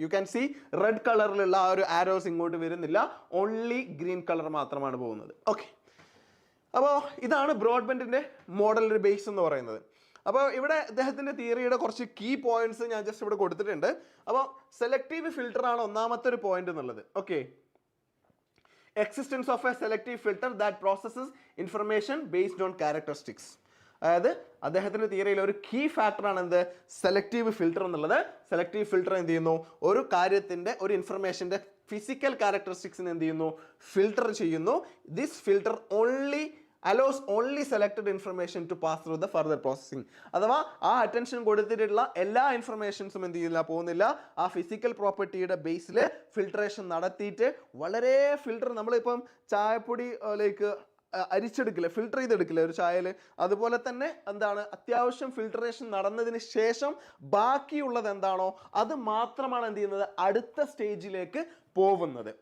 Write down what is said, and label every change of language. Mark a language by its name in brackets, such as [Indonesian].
[English] you can see [Malayalam] red കളറിലുള്ള ആ ഒരു ആരോസ് ഇങ്ങോട്ട് വരുന്നില്ല, ഓൺലി ഗ്രീൻ കളർ മാത്രമാണ് പോകുന്നത്. ഓക്കെ, അപ്പോൾ ഇതാണ് ബ്രോഡ്ബാൻഡിൻ്റെ മോഡലിൻ്റെ ബേസ് എന്ന് പറയുന്നത്. അപ്പോൾ ഇവിടെ അദ്ദേഹത്തിൻ്റെ തിയറിയുടെ കുറച്ച് കീ പോയിന്റ്സ് ഞാൻ ജസ്റ്റ് ഇവിടെ കൊടുത്തിട്ടുണ്ട്. അപ്പോൾ സെലക്റ്റീവ് ഫിൽട്ടറാണ് ഒന്നാമത്തെ ഒരു പോയിന്റ് എന്നുള്ളത്. [English] Okay, existence of a selective filter that processes information based on characteristics. [Malayalam] അതായത് അദ്ദേഹത്തിൻ്റെ തിയറിയിൽ ഒരു കീ ഫാക്ടറാണ് എന്ത്, സെലക്റ്റീവ് ഫിൽട്ടർ എന്നുള്ളത്. സെലക്റ്റീവ് ഫിൽട്ടർ എന്ത് ചെയ്യുന്നു, ഒരു കാര്യത്തിൻ്റെ ഒരു ഇൻഫർമേഷൻ്റെ ഫിസിക്കൽ ക്യാരക്ടറിസ്റ്റിക്സിന് എന്ത് ചെയ്യുന്നു, ഫിൽട്ടർ ചെയ്യുന്നു. [English] This filter only allows only selected information to pass through the further processing. [Malayalam] അഥവാ ആ അറ്റൻഷൻ കൊടുത്തിട്ടുള്ള എല്ലാ ഇൻഫർമേഷൻസും എന്ത് ചെയ്യുന്നില്ല, പോകുന്നില്ല. ആ ഫിസിക്കൽ പ്രോപ്പർട്ടിയുടെ ബേസിൽ ഫിൽട്രേഷൻ നടത്തിയിട്ട് വളരെ ഫിൽട്ടർ, നമ്മളിപ്പം ചായപ്പൊടിയിലേക്ക് അരിച്ചെടുക്കില്ല, ഫിൽട്ടർ ചെയ്തെടുക്കില്ല ഒരു ചായയിൽ, അതുപോലെ തന്നെ എന്താണ് അത്യാവശ്യം ഫിൽട്ടറേഷൻ നടന്നതിന് ശേഷം ബാക്കിയുള്ളത് എന്താണോ അത് മാത്രമാണ് എന്ത് ചെയ്യുന്നത് അടുത്ത സ്റ്റേജിലേക്ക് പോകുന്നത്.